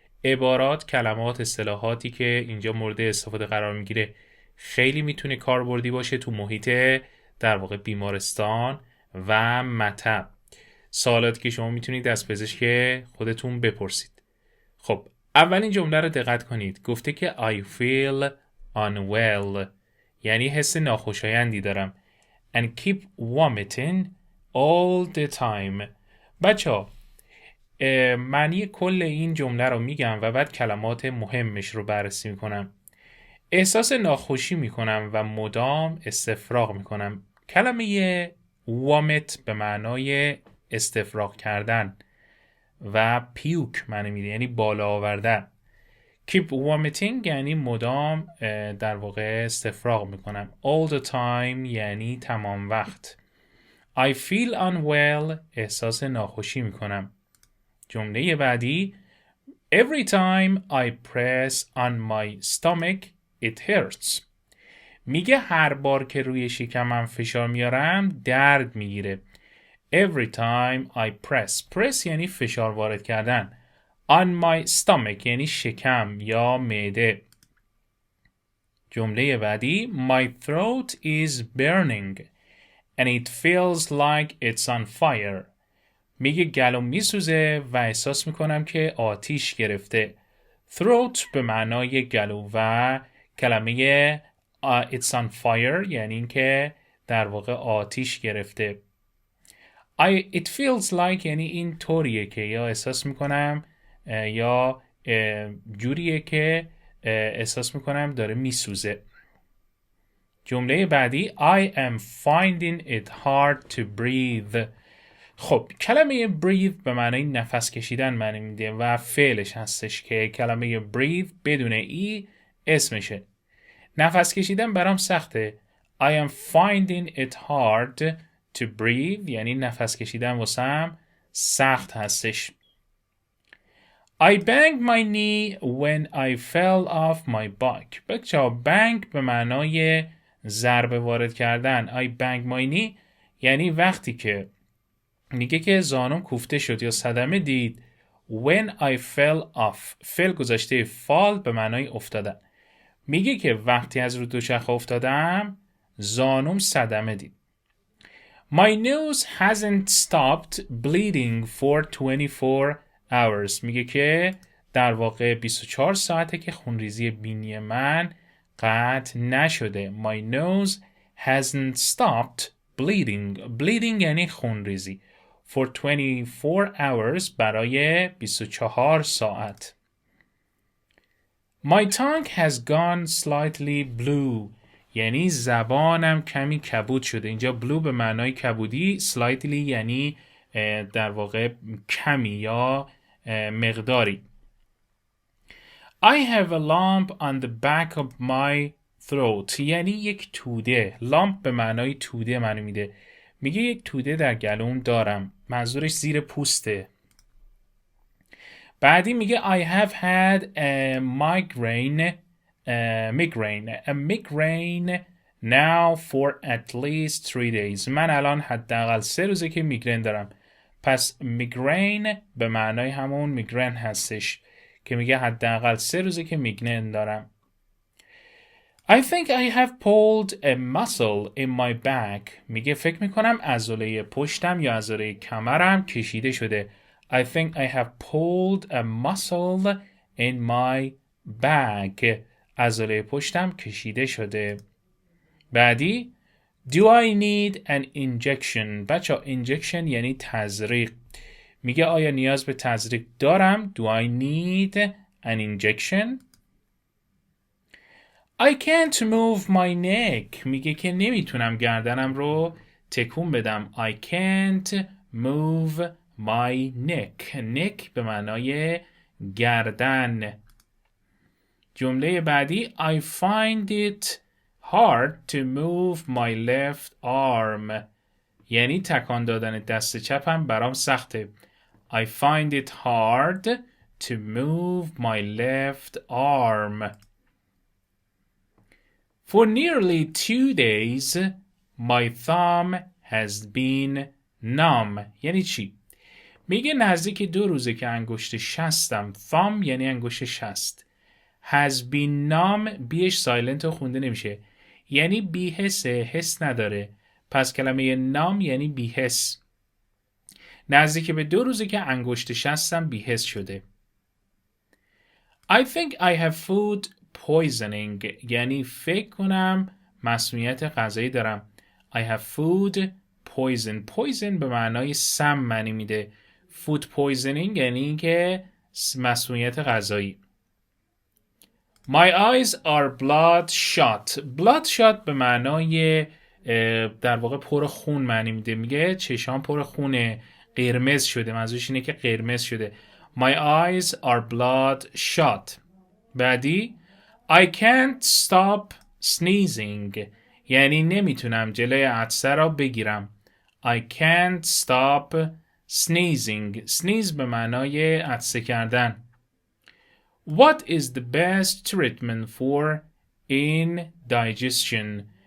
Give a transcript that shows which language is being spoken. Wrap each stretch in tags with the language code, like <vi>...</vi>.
<fa>عبارات، کلمات، اصطلاحاتی که اینجا مورد استفاده قرار میگیره خیلی میتونه کاربردی باشه تو محیط در واقع بیمارستان و مطب. سوالاتی که شما میتونید از پزشک خودتون بپرسید. خب اولین جمله رو دقت کنید. گفته که</fa> <en>I feel unwell،</en> <fa>یعنی حس ناخوشایندی دارم.</fa> <en>And keep vomiting all the time.</en> <fa>بچه‌ها معنی کل این جمله رو میگم و بعد کلمات مهمش رو بررسی میکنم. احساس ناخوشی میکنم و مدام استفراغ میکنم. کلمه vomit به معنای استفراغ کردن و پیوک معنی میده، یعنی بالا آوردن. keep vomiting یعنی مدام در واقع استفراغ میکنم.</fa> <en>all the time</en> <fa>یعنی تمام وقت.</fa> <en>I feel unwell</en> <fa>احساس ناخوشی میکنم. جمله بعدی</fa> <en>every time I press on my stomach it hurts.</en> <fa>میگه هر بار که روی شکمم فشار میارم درد میگیره.</fa> <en>Every time I press</en> <fa>یعنی فشار وارد کردن.</fa> <en>On my stomach</en> <fa>یعنی شکم یا معده. جمله بعدی</fa> <en>My throat is burning and it feels like it's on fire.</en> <fa>میگه گلوم میسوزه و احساس میکنم که آتیش گرفته. Throat به معنای گلو و کلمه</fa> <en>it's on fire</en> <fa>یعنی اینکه در واقع آتیش گرفته.</fa> <en>It feels like</en> <fa>یعنی این طوریه که یا احساس میکنم یا جوریه که احساس میکنم داره میسوزه. جمله بعدی</fa> <en>I am finding it hard to breathe.</en> <fa>خب کلمه breathe به معنای نفس کشیدن معنی میده و فعلش هستش که کلمه breathe بدون ای اسمشه. نفس کشیدن برام سخته.</fa> <en>I am finding it hard to breathe</en> <fa>یعنی نفس کشیدن واسم سخت هستش.</fa> <en>I banged my knee when I fell off my bike.</en> <fa>بچه‌ها bang به معنای ضربه وارد کردن.</fa> <en>I banged my knee</en> <fa>یعنی وقتی که میگه که زانوم کوفته شد یا صدمه دید.</fa> <en>When I fell off</en> <fa>فعل گذاشته fall به معنای افتادن. میگه که وقتی از رو دوچرخه افتادم زانوم صدمه دید.</fa> <en>My nose hasn't stopped bleeding for 24 hours.</en> <fa>میگه که در واقع 24 ساعته که خونریزی بینی من قطع نشده.</fa> <en>My nose hasn't stopped bleeding.</en> <fa>Bleeding یعنی خونریزی.</fa> <en>For 24 hours</en> <fa>برای 24 ساعت.</fa> <en>My tongue has gone slightly blue.</en> <fa>یعنی زبانم کمی کبود شده. اینجا blue به معنای کبودی، slightly یعنی در واقع کمی یا مقداری.</fa> <en>I have a lump on the back of my throat.</en> <fa>یعنی یک توده. lump به معنای توده معنی میده. میگه یک توده در گلوم دارم. منظورش زیر پوسته. بعدی میگه</fa> <en>I have had a migraine now for at least 3 days.</en> <fa>من الان حداقل 3 روزه که میگرن دارم. پس میگرین به معنای همون میگرن هستش که میگه حداقل 3 روزه که میگرن دارم.</fa> <en>I think I have pulled a muscle in my back.</en> <fa>میگه فکر میکنم عضله پشتم یا عضله کمرم کشیده شده.</fa> <en>I think I have pulled a muscle in my back.</en> <fa>عضله پشتم کشیده شده. بعدی</fa> <en>Do I need an injection?</en> <fa>بچه injection یعنی تزریق. میگه آیا نیاز به تزریق دارم؟</fa> <en>Do I need an injection? I can't move my neck.</en> <fa>میگه که نمیتونم گردنم رو تکون بدم.</fa> <en>I can't move my neck.</en> <fa>neck به معنای گردن. جمله بعدی</fa> <en>I find it hard to move my left arm.</en> <fa>یعنی تکان دادن دست چپم برام سخته.</fa> <en>I find it hard to move my left arm. For nearly 2 days, my thumb has been numb.</en> <fa>یعنی چی؟ میگه نزدیک 2 روزه که انگشت شستم. thumb یعنی انگشت شست.</fa> <en>has been numb</en> <fa>بیش سایلنت رو خونده نمیشه. یعنی بی حسه، حس نداره. پس کلمه numb یعنی بی حس. نزدیک به 2 روزه که انگشت شستم بی حس شده.</fa> <en>I think I have food poisoning</en> <fa>یعنی فکر کنم مسمومیت غذایی دارم.</fa> <en>I have food poison.</en> <fa>poison به معنای سم معنی میده. food poisoning یعنی اینکه مسمومیت غذایی.</fa> <en>My eyes are bloodshot.</en> <fa>bloodshot به معنای در واقع پر خون معنی میده. میگه چشام پر خونه، قرمز شده. منظورش اینه که قرمز شده.</fa> <en>My eyes are bloodshot.</en> <fa>بعدی</fa> <en>I can't stop sneezing</en> <fa>یعنی نمیتونم جلوی عطسه را بگیرم.</fa> <en>I can't stop sneezing.</en> <fa>sneeze به معنای عطسه کردن.</fa> <en>What is the best treatment for indigestion?</en>